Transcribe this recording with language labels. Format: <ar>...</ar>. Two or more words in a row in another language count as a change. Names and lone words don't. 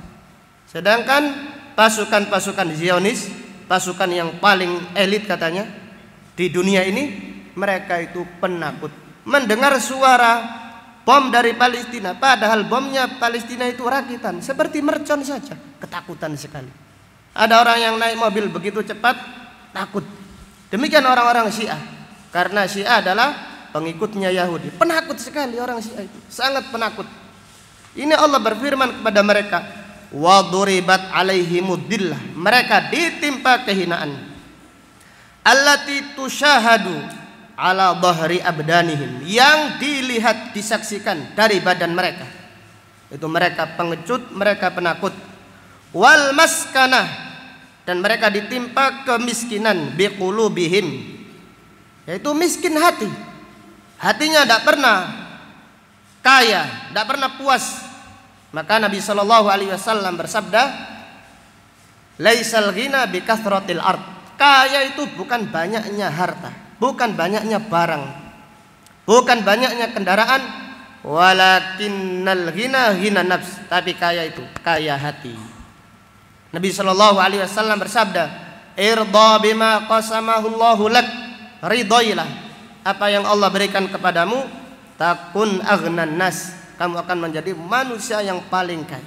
<id>Sedangkan pasukan Zionis, pasukan yang paling elit katanya di dunia ini, mereka itu penakut mendengar suara bom dari Palestina, padahal bomnya Palestina itu rakitan seperti mercon saja, ketakutan sekali. Ada orang yang naik mobil begitu cepat, takut. Demikian orang-orang Syiah, karena Syiah adalah pengikutnya Yahudi. Penakut sekali orang Syiah itu, sangat penakut. Ini Allah berfirman kepada mereka,</id> <ar>وضربت عليهم الذلة,</ar> <id>mereka ditimpa kehinaan.</id> <ar>التي تشاهد على ظاهر أبدانهم,</ar> <id>yang dilihat disaksikan dari badan mereka. Itu mereka pengecut, mereka penakut.</id> <ar>والمسكنة,</ar> <id>dan mereka ditimpa kemiskinan biqulubihim, yaitu miskin hati. Hatinya tidak pernah kaya, tidak pernah puas. Maka Nabi SAW bersabda,</id> <ar>ليس الغنى بكثرة العرض.</ar> <id>Kaya itu bukan banyaknya harta, bukan banyaknya barang, bukan banyaknya kendaraan,</id> <ar>ولكن الغنى غنى النفس.</ar> <id>Tapi kaya itu kaya hati. Nabi SAW bersabda,</id> <ar>ارض بما قسمه الله لك,</ar> <id>ridailah apa yang Allah berikan kepadamu,</id> <ar>تكن أغنى الناس,</ar> <id>kamu akan menjadi manusia yang paling kaya.</id>